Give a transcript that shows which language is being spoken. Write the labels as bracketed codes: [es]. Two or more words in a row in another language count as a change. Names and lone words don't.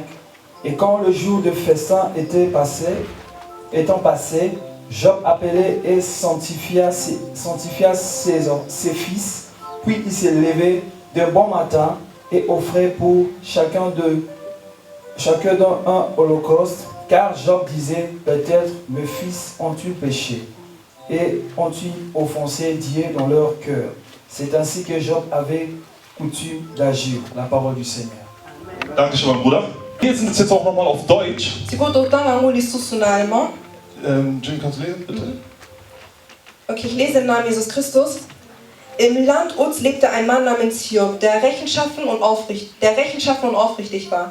[fr] Et quand le jour de festin étant passé, Job appelait et sanctifia ses fils, puis il s'est levé d'un bon matin et offrait pour chacun d'eux un holocauste, car Job disait, peut-être mes fils ont-ils péché et ont-ils offensé Dieu dans leur cœur. C'est ainsi que Job avait coutume d'agir. La parole du Seigneur. [de] Dankeschön, mein Bruder. Wir lesen das jetzt auch nochmal auf Deutsch. Jimmy, kannst du lesen, bitte? Okay, ich lese im Namen Jesus Christus. Im Land Uz lebte ein Mann namens Hiob, der rechtschaffen und aufrichtig war.